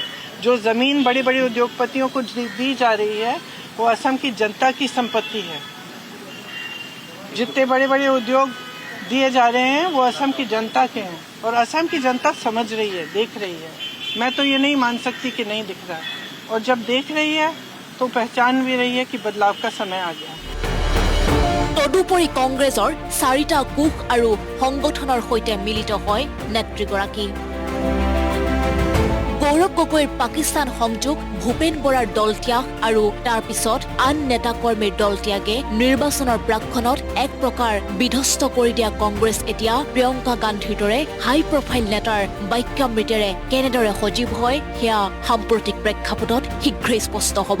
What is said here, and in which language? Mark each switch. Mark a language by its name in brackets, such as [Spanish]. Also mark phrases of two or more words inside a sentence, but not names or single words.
[Hindi] जो जमीन बड़े बड़े उद्योगपतियों को दी जा रही है, वो असम की जनता की संपत्ति है। जितने बड़े बड़े उद्योग दिए जा रहे हैं वो असम की जनता के हैं, और असम की जनता समझ रही है, देख रही है। मैं तो ये नहीं मान सकती कि नहीं दिख रहा है, और जब देख रही है तो पहचान भी रही है कि बदलाव का समय आ गया। [Assamese] তদুপৰি কংগ্ৰেছৰ 4টা কোষ আৰু সংগঠনৰ সৈতে মিলিত হয় নেত্ৰীগৰাকী। গৌৰৱ গগৈৰ পাকিস্তান সংযোগ, ভূপেন বৰাৰ দল ত্যাগ আৰু তাৰ পিছত আন নেতাকৰ্মীৰ দল ত্যাগে নিৰ্বাচনৰ প্ৰাক্ষণত এক প্ৰকাৰ বিধ্বস্ত কৰি দিয়া কংগ্ৰেছ এতিয়া প্ৰিয়ংকা গান্ধীৰ দৰে [English] high profile [Assamese] নেতাৰ বাক্যামৃতেৰে কেনেদৰে সজীৱ হয়, সেয়া সাম্প্ৰতিক প্ৰেক্ষাপটত শীঘ্ৰেই স্পষ্ট হ'ব।